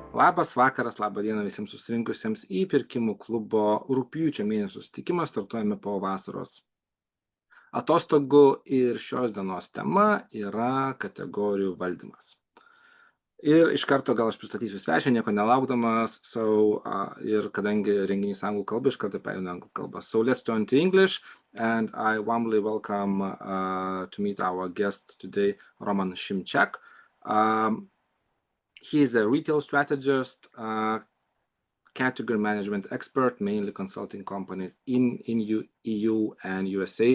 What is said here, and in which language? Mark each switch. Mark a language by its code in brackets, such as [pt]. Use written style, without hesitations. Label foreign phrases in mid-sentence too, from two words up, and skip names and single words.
[lt] Labas vakaras, labą dieną visiems susirinkusiems į Pirkimų klubo rugpjūčio mėnesio susitikimą. Startuojame po vasaros atostogų ir šios dienos tema yra kategorijų valdymas. Ir iš karto gal aš pristatysiu svečią, nieko nelaukdamas, ir kadangi renginys anglų kalba, iš karto perėjau anglų kalbą. [en] So let's turn to English, and I warmly welcome to meet our guest today, Roman Šimčák. He is a retail strategist, category management expert, mainly consulting companies in EU and USA.